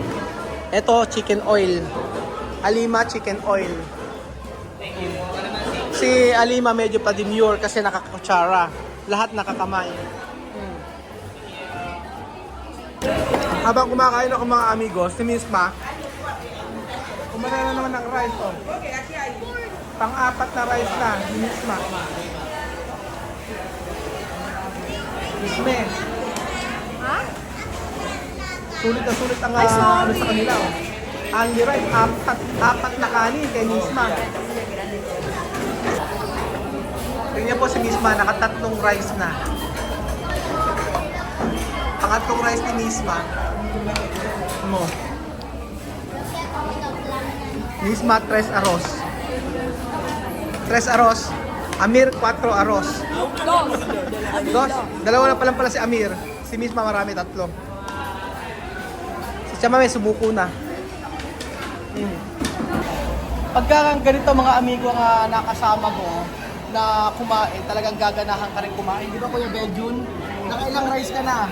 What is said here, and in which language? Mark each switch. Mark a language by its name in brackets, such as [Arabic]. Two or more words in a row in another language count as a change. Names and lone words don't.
[Filipino] Ito chicken oil. Alima chicken oil. Si Alima medyo pa demure kasi nakakakutsara. Lahat nakakamay. Habang kumakain ako mga amigos, si Miss Ma, kumana na naman ng rice. Oh. [Spanish] Okay, aquí hay. [Filipino] Pang-apat na rice na, ni Miss Ma. Miss Me. Ha? Sulit na sulit ang Ay, sorry. ano sa kanila. Oh. [English] Only rice, [Filipino] apat na kanin kay Miss Ma. Tingnan po si Miss Ma, nakatatlong rice na. Pangatlong rice ni Miss Ma. [Spanish] Mo. Miss Ma, 3 arroz. 3 arroz. Amir, 4 arroz. Dos. [Filipino] Dalawa na pa lang pala si Amir. Si Miss Ma, marami, 3. Si Chama may sumuko na. Pagka ganito mga amigo nga nakasama mo na kumain, talagang gaganahan ka rin kumain. Di ba Kuya Bejun? Nakailang rice ka na?